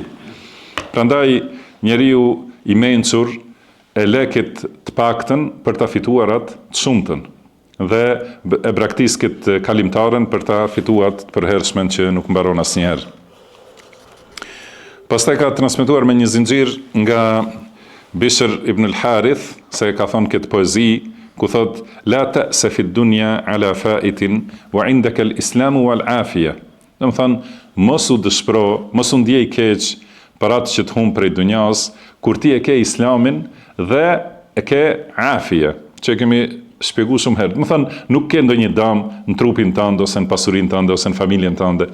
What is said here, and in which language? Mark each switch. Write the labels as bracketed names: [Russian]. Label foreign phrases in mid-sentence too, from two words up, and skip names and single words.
[Albanian] Prandaj njeriu i mençur e lekit të paktën për ta fituar atë të shumtën dhe e braktiskit kalimtaren për ta fituar të përhershmen që nuk mbaron asnjëherë. Pastaj ka transmetuar me një zinxhir nga Bishr ibn al-Harith se ka thonë këtë poezi ku thot [Arabic] لا تأس في الدنيا على فائت وعندك الإسلام والعافية. [Albanian] Do të thonë mos u dëshpëro, mos u ndjej keq për atë që të humb prej dunjas, kur ti e ke islamin dhe e ke afia, që kemi shpjeguar shumë herë. Do të thonë nuk ke ndonjë dëm në trupin tënd ose në pasurinë tënde ose në familjen tënde.